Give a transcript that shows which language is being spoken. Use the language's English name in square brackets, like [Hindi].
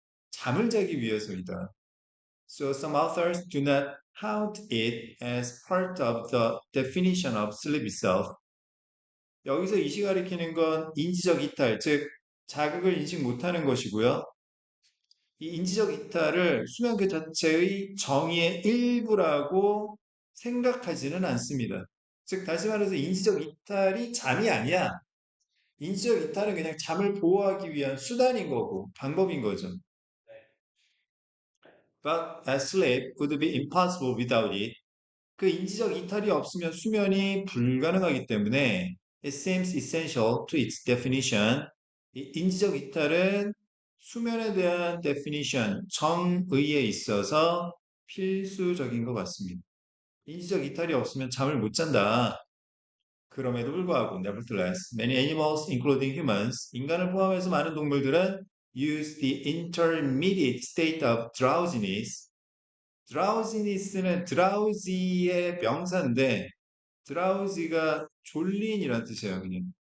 [Korean] 잠을 자기 위해서이다. [English] So some authors do not count it as part of the definition of sleep itself. [Korean] 여기서 이시 가리키는 건 인지적 이탈, 즉 자극을 인식 못하는 것이고요. 이 인지적 이탈을 수면 그 자체의 정의의 일부라고 생각하지는 않습니다. 즉 다시 말해서 인지적 이탈이 잠이 아니야. 인지적 이탈은 그냥 잠을 보호하기 위한 수단인 거고 방법인 거죠. [English] But sleep would be impossible without it. [Korean] 그 인지적 이탈이 없으면 수면이 불가능하기 때문에 [English] it seems essential to its definition. [Korean] 이 인지적 이탈은 수면에 대한 definition, 정의에 있어서 필수적인 것 같습니다. 인지적 이탈이 없으면 잠을 못 잔다. 그럼에도 불구하고, [English] nevertheless, many animals, including humans, [Korean] 인간을 포함해서 많은 동물들은 [English] use the intermediate state of drowsiness. [Korean] drowsiness는 drowsy의 명사인데, drowsy가 졸린이란 뜻이에요, 그냥.